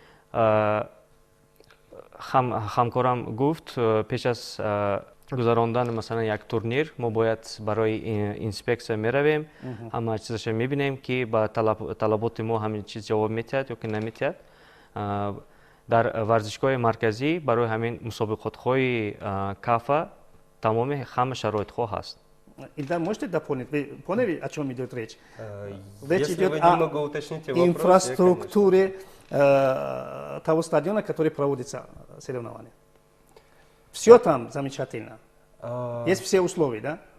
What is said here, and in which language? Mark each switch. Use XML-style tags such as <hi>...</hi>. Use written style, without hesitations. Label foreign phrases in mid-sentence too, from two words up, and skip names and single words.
<fa>همکارم گفت پیش از گذراندن مثلا یک تورنیر ما باید برای اینسپکسیون میرویم، همه چیزش میبینیم که با طلبات ما همین چیز جواب میتید یا که نمیتید. در ورزشگاه مرکزی برای همین مسابقات های کافه تمام همه شرایط ها هست.</fa> <ru>Ильдар, можете дополнить? Вы поняли, о чем идет речь? Речь идет о инфраструктуре того стадиона, который проводится соревнования. Все там замечательно. Есть все условия, да?</ru>